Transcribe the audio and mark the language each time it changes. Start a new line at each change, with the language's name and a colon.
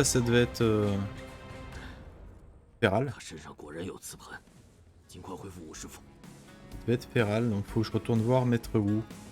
French: bah ça devait être Feral.
Chinese: 他身上果然有瓷盘，尽快恢复武师傅。
French: Ça devait être Feral, donc faut que je retourne voir Maître Wu.